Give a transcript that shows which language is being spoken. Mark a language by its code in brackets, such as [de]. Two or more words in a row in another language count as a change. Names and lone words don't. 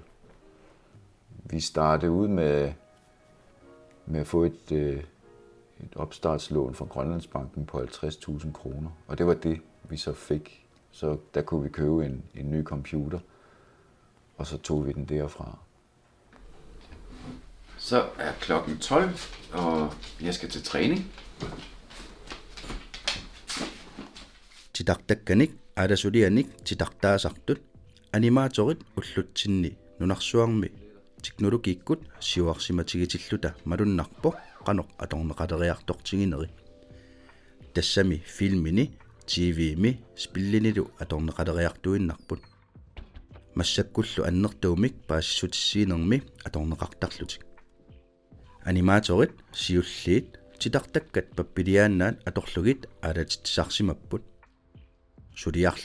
[da] Vi startede ud med at få et opstartslån fra Grønlandsbanken på 50.000 kroner, og det var det, vi så fik. Så der kunne vi købe en ny computer, og så tog vi den derfra. Så er klokken 12, og jeg skal til træning. [kl] Tidaqtakkanik aadasulianik tidaqtaasartut animaatorit ullutsinni nunarsuarmi teknologiikkut siuarsimatigitilluta malunnarpo qanoq atorneqaleriartortigineri tassami filmini TV-mi spillinilu atorneqaleriartuinnarput massakkullu annertuumik paasissutissiinermi atorneqartarlutik animaatorit siulliit titartakkat pappiliaannaat atorlugit aalatitsarsimapput suliarlu